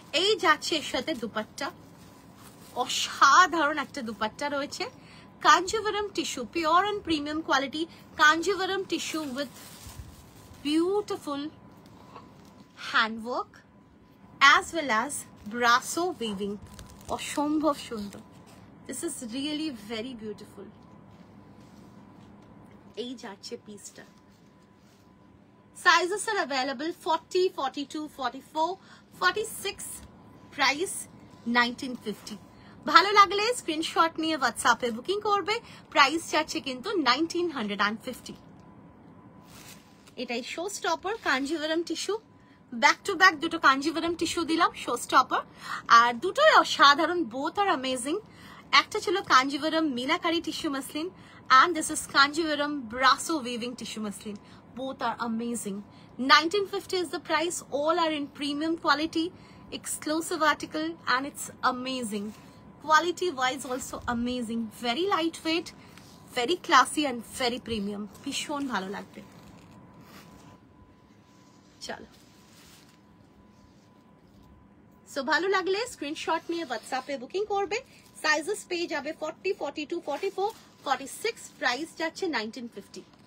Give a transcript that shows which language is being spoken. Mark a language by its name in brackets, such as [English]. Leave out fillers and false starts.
[Bangla] এই যাচ্ছে এর সাথে দুপাট্টা, অসাধারণ একটা দুপাট্টা রয়েছে। [English] Kanjivaram tissue, pure and premium quality Kanjivaram tissue with beautiful handwork as well as brasso weaving. [Bangla] অসম্ভব সুন্দর, [English] this is really very beautiful. [Bangla] এই যাচ্ছে পিসটা, [English] sizes are available 40, 42, 44, 46, price 1950. [Bangla] ভালো লাগলে স্ক্রিনশট নিয়ে হোয়াটসঅ্যাপে বুকিং করবে, প্রাইস যাচ্ছে কিন্তু 1950। এটাই show stopper Kanjivaram tissue, back to back দুটো কাঞ্জিভারাম টিস্যু দিলাম, শো স্টপার, আর দুটোই অসাধারণ, [English] Both আর amazing. [Bangla] একটা ছিল Kanjivaram meenakari tissue muslin [English] and this is Kanjivaram brasso weaving tissue muslin. Both are amazing. 1950 is the price. All are in premium quality, exclusive article, and it's amazing. Quality wise also amazing. Very lightweight, very classy and very premium. [Bangla] ভীষণ ভালো লাগবে। চলো, so ভালো লাগলে screenshot নিয়ে হোয়াটসঅ্যাপে booking করবে, sizes পেয়ে যাবে 40, 42, 44, 46, প্রাইস যাচ্ছে 1950।